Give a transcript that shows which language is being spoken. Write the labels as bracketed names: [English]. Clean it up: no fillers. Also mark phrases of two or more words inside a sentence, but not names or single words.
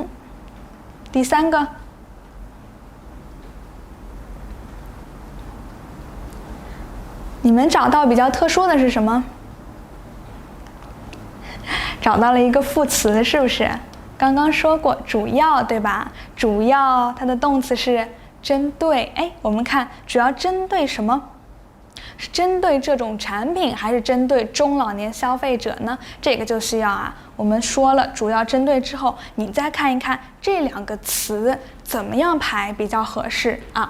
[Chinese] 第三個，你們找到比較特殊的是什麼？找到了一個副詞，是不是？剛剛說過主要，对吧？主要它的動詞是針對。哎，我們看主要針對什麼？是針對這種產品，還是針對中老年消費者呢？這個就需要啊，我們說了主要針對之後，你再看一看這兩個詞怎麼樣排比較合適啊？